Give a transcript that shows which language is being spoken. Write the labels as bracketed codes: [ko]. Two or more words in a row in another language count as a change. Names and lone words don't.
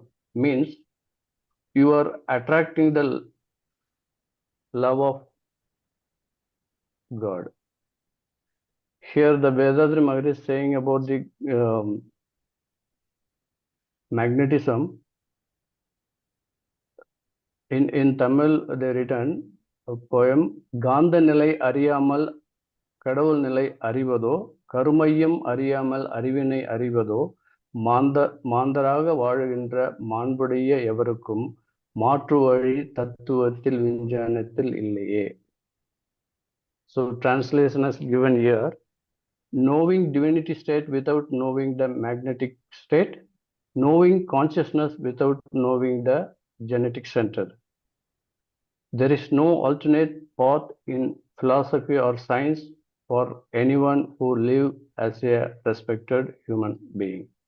[en] Means you are attracting the love of God. Here the Vethathiri Maharishi is saying about the magnetism. In Tamil, they written a poem, [ta] காந்த நிலை அறியாமல் கடவுள் நிலை அறிவதோ, கருமையம் அறியாமல் அறிவினை அறிவதோ, மாந்தராக வாழ்கின்ற மாண்புடைய எவருக்கும் மாற்று வழி தத்துவத்தில் விஞ்ஞானத்தில் இல்லையே. [en] So translation is given here. Knowing divinity state without knowing the magnetic state, knowing consciousness without knowing the genetic center. There is no alternate path in philosophy or science for anyone who live as a respected human being.